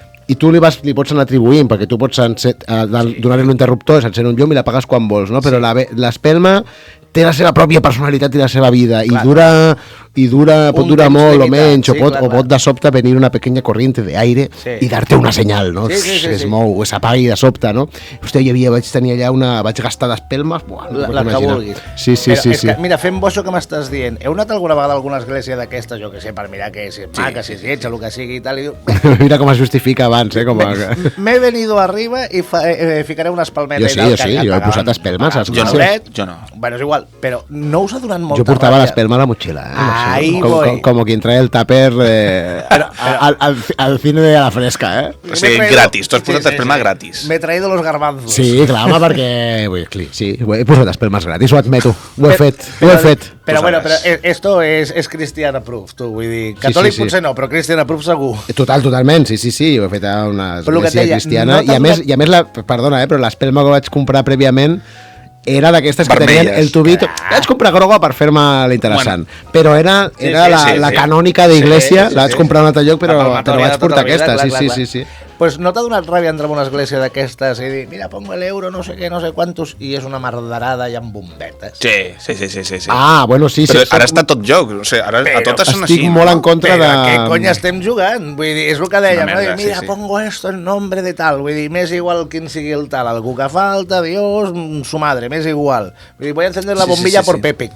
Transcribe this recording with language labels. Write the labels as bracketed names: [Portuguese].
[Catalan] i tu li pots anar atribuint, perquè tu pots donar-li l'interruptor, s'encén un llum i l'apagues quan vols, no? Però l'espelma té la seva pròpia personalitat i la seva vida, i pot durar molt o menys, o pot de sobte venir [Spanish] una pequeña corriente de aire [Catalan] i dar-te una senyal, no? Es mou, s'apagui de sobte, no? Hòstia, vaig tenir allà vaig gastar d'espelmes, la que vulguis. Sí. Mira, fem bo això que m'estàs dient. Heu anat alguna vegada a alguna església d'aquestes, jo que sé, per mirar que si és maca, si és lletja, el que sigui i tal, i diu... Mira com es justifica abans, [Spanish] M'he venido arriba [Catalan] i ficaré una espalmeta i tal. Jo he posat espelmes. Jo no. Bueno, és igual, però no us ha donat molta ràbia. Jo portava l'espelma a la motxilla. [Spanish] Como quien trae el tupper al cine de la fresca, [Catalan] O sigui, gratis. Tu has posat espelma gratis. [Spanish] M'he traído los garbanzos. [Catalan] Sí, clar, home, perquè... Sí, he posat espelmes gratis, ho admeto. Ho he fet. Però bueno, esto és Christian Approved, tu, vull dir, catòlic potser no, però Christian Approved segur. Totalment, sí, ho he fet a una església cristiana, i a més, perdona, però l'espelma que vaig comprar prèviament era d'aquestes que tenien el tubito. Vaig comprar groga per fer-me l'interessant, però era la canònica d'Iglesia, la vaig comprar a un altre lloc, però vaig portar aquesta, sí. Pues no t'ha donat ràbia entrar en una església d'aquestes i dir, mira, [Spanish] pongo el euro, [Catalan] no sé què, no sé quantos, i és una mardarada i amb bombetes? Sí. Ah, bueno, sí. Però ara està tot joc, o sigui, ara a totes són així. Estic molt en contra de... Però què cony estem jugant? Vull dir, és el que dèiem, no? [Spanish] Mira, pongo esto en nombre de tal, [Catalan] vull dir, m'és igual quin sigui el tal, algú que falta, [Spanish] Dios, su madre, [Catalan] m'és igual. Vull dir, [Spanish] voy a encender la bombilla por Pepe.